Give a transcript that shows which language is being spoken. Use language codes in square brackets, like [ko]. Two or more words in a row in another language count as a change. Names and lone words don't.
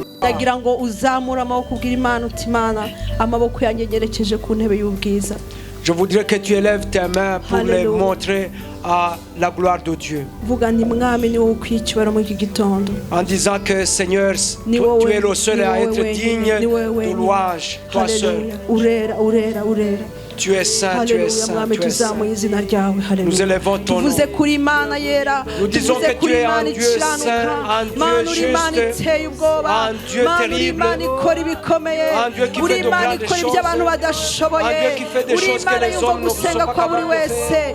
[rw] ndagira ngo uzamura amaboko ubwira Imana uti Imana amaboko yanjye yerekeje ku ntebe y'ubwiza. [fr] Je voudrais que tu élèves tes mains pour les montrer à la gloire de Dieu. [rw] Vuga nti Mwami ni wowe ukwicyubahiro muri iki gitondo. [fr] En disant que Seigneur, tu es le seul à être digne de louange, toi seul. [rw] Urera, urera, urera. [fr] Tu es saint, tu es saint, tu es saint. Nous élevons ton nom. Nous disons que tu es un Dieu saint, un Dieu juste, un Dieu terrible, un Dieu qui fait de grandes choses, un Dieu qui fait des choses que les hommes ne sont pas capables de faire.